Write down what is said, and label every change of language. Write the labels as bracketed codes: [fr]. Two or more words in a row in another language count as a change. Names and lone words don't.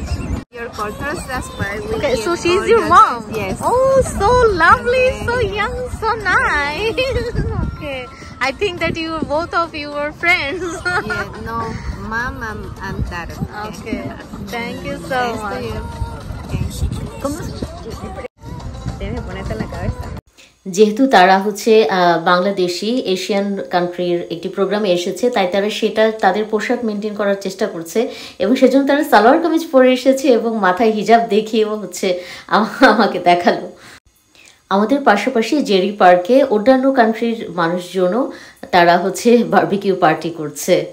[en] Your cultures, that's why we. Okay, so give she's all your mom. Yes. Oh, so lovely, Okay. so young, so nice. Okay, I think that both of you were friends. Yeah, no, mom and dad. Okay, thank you so Thanks to much. you. [es] Tienes que ponerte en la cabeza. [bn] যেহেতু তারা হচ্ছে বাংলাদেশি [en] Asian country's [bn] একটি প্রোগ্রামে এসেছে, তাই তারা সেটা তাদের পোশাক মেনটেন করার চেষ্টা করছে এবং সেজন্য তারা সালোয়ার কামিজ পরে এসেছে এবং মাথায় হিজাব দেখিয়েও হচ্ছে আমাকে দেখালো। আমাদের পাশাপাশি জেরি পার্কে অন্যান্য কান্ট্রির মানুষজনও তারা হচ্ছে [en] barbecue party [bn] করছে।